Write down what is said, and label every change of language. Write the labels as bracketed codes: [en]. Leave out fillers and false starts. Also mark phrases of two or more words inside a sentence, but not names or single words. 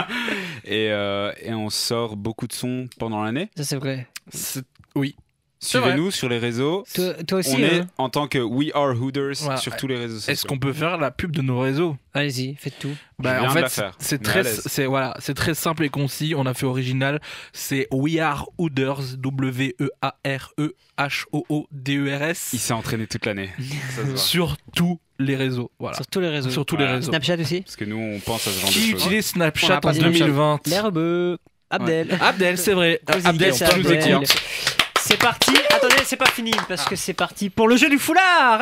[fr] Et on sort beaucoup de sons pendant l'année. Ça, c'est vrai. Oui. Suivez-nous sur les réseaux. Toi aussi. On est hein. en tant que We Are Hooders Voilà. sur tous les réseaux sociaux. Est-ce qu'on peut faire la pub de nos réseaux? Allez-y, faites tout. viens En de la fait, faire. c'est Mais à très, l'aise. c'est très simple et concis. On a fait original. C'est We Are Hooders, W-E-A-R-E-H-O-O-D-E-R-S, Il s'est entraîné toute l'année. Ça se voit. sur tous les réseaux. Voilà. Sur tous les réseaux. Sur tous les Voilà. réseaux. Snapchat aussi. Parce que nous, on pense à ce genre de Qui choses. utilise On a Snapchat pas en Snapchat. 2020? L'herbe. Abdel. Abdel, c'est vrai. Grosse Abdel, dédicace tu nous à Abdel. écoutes. C'est parti. Attendez, c'est pas fini parce que c'est parti pour le jeu du foulard.